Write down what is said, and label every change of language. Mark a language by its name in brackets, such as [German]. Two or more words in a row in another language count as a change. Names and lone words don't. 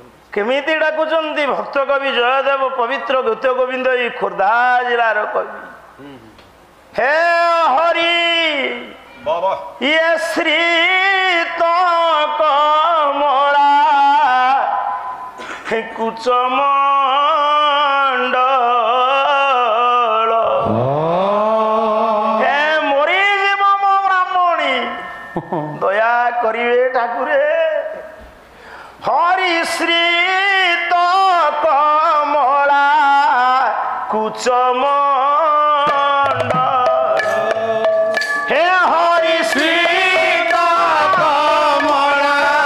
[Odia] କେମିତି ଡାକୁଛନ୍ତି ଭକ୍ତ କବି ଜୟଦେବ ପବିତ୍ର ଗୀତ ଗୋବିନ୍ଦ ଏଇ ଖୋର୍ଦ୍ଧା ଜିଲ୍ଲାର କବି ହେ ହରି ଇଏ ଶ୍ରୀ ତ କମଳା କୁଚମଣ୍ଡଳ ହେ ମରିଯିବ ମୋ ବ୍ରାହ୍ମଣୀ ଦୟା କରିବେ ଠାକୁରେ ହରି ଶ୍ରୀ ତ କମଳା କୁଚମଣ୍ଡଳ ହେ ହରି ଶ୍ରୀ ତ କମଳା